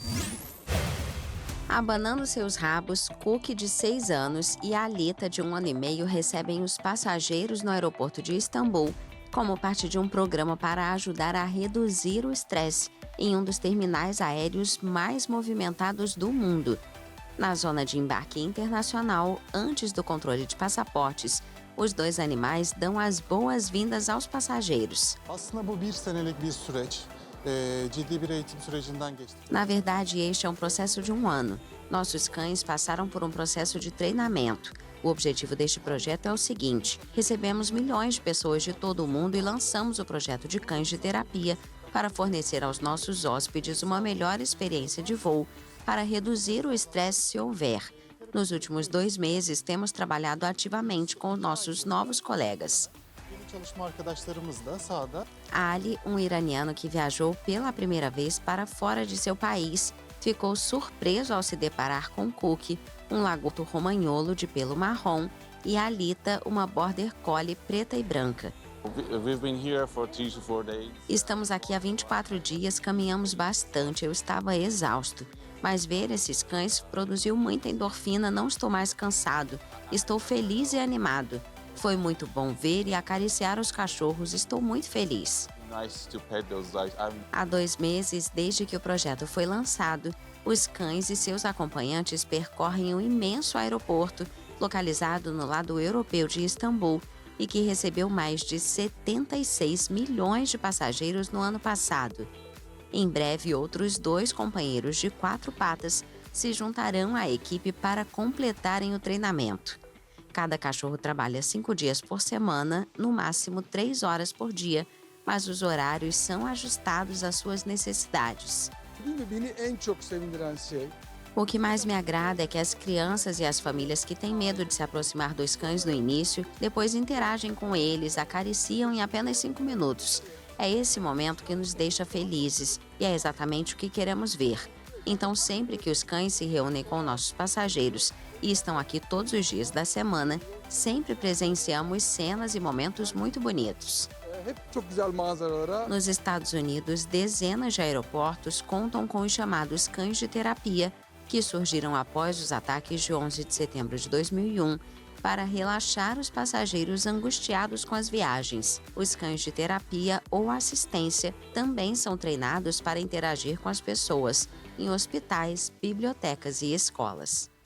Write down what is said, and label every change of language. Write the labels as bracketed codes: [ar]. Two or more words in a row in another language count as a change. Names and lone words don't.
[pt] Abanando seus rabos, Cookie, de 6 anos, e Alita, de 1 ano e meio, recebem os passageiros no aeroporto de Istambul como parte de um programa para ajudar a reduzir o estresse em um dos terminais aéreos mais movimentados do mundo. Na zona de embarque internacional, antes do controle de passaportes, os dois animais dão as boas-vindas aos passageiros. [tr] Aslında bu bir senelik bir süreç. Ciddi bir eğitim sürecinden geçtik. [pt] Na verdade, este é um processo de 1 ano. Nossos cães passaram por um processo de treinamento. O objetivo deste projeto é o seguinte: recebemos milhões de pessoas de todo o mundo e lançamos o projeto de cães de terapia para fornecer aos nossos hóspedes uma melhor experiência de voo para reduzir o estresse se houver. Nos últimos 2 meses, temos trabalhado ativamente com nossos novos colegas. [tr] Yeni çalışma arkadaşlarımız da sahada. [pt] Ali, um iraniano que viajou pela primeira vez para fora de seu país, ficou surpreso ao se deparar com Cookie, um lagarto romagnolo de pelo marrom, e Alita, uma border collie preta e branca. [en] We've been here for 3 to 4 days. [pt] Estamos aqui há 24 dias, caminhamos bastante, eu estava exausto. Mas ver esses cães produziu muita endorfina, não estou mais cansado. Estou feliz e animado. Foi muito bom ver e acariciar os cachorros, estou muito feliz. [en] Nice to pet those. [pt] Há 2 meses, desde que o projeto foi lançado, os cães e seus acompanhantes percorrem um imenso aeroporto, localizado no lado europeu de Istambul, e que recebeu mais de 76 milhões de passageiros no ano passado. Em breve, outros 2 companheiros de 4 patas se juntarão à equipe para completarem o treinamento. Cada cachorro trabalha 5 dias por semana, no máximo 3 horas por dia, mas os horários são ajustados às suas necessidades. [tr] Değil mi? Beni en çok sevindiren şey. [pt] O que mais me agrada é que as crianças e as famílias que têm medo de se aproximar dos cães no início, depois interagem com eles, acariciam em apenas 5 minutos. É esse momento que nos deixa felizes e é exatamente o que queremos ver. Então, sempre que os cães se reúnem com nossos passageiros e estão aqui todos os dias da semana, sempre presenciamos cenas e momentos muito bonitos. [tr] Hep çok güzel manzaralara. [pt] Nos Estados Unidos, dezenas de aeroportos contam com os chamados cães de terapia, que surgiram após os ataques de 11 de setembro de 2001, para relaxar os passageiros angustiados com as viagens. Os cães de terapia ou assistência também são treinados para interagir com as pessoas, em hospitais, bibliotecas e escolas.